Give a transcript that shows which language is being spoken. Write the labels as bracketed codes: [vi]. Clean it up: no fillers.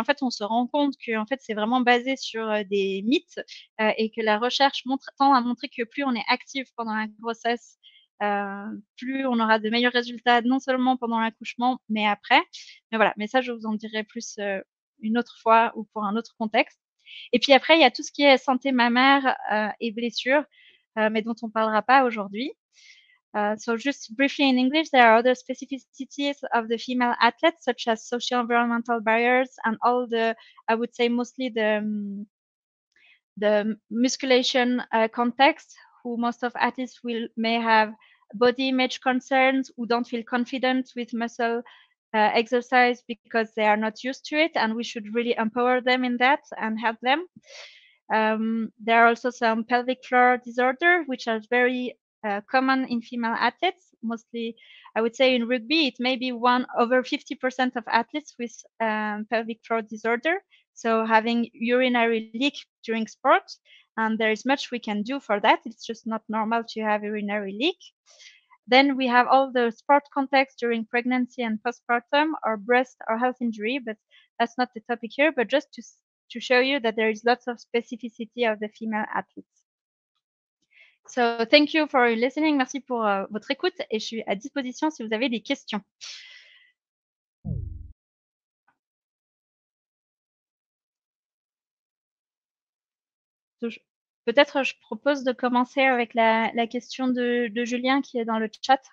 [fr] Et en fait, on se rend compte que en fait, c'est vraiment basé sur des mythes et que la recherche tend à montrer que plus on est actif pendant la grossesse, plus on aura de meilleurs résultats, non seulement pendant l'accouchement, mais après. Mais voilà, mais ça, je vous en dirai plus une autre fois ou pour un autre contexte. Et puis après, il y a tout ce qui est santé mammaire et blessures, mais dont on ne parlera pas aujourd'hui. [en] So just briefly in English, there are other specificities of the female athletes, such as social environmental barriers and all I would say mostly the musculation context, who most of athletes may have body image concerns, who don't feel confident with muscle exercise because they are not used to it, and we should really empower them in that and help them. There are also some pelvic floor disorder, which are very common in female athletes. Mostly, I would say in rugby, it may be over 50% of athletes with pelvic floor disorder. So having urinary leak during sport, and there is much we can do for that. It's just not normal to have urinary leak. Then we have all the sport context during pregnancy and postpartum or breast or health injury, but that's not the topic here, but just to show you that there is lots of specificity of the female athletes. So thank you for listening. [fr] Merci pour votre écoute et je suis à disposition si vous avez des questions. Peut-être je propose de commencer avec la question de Julien qui est dans le chat.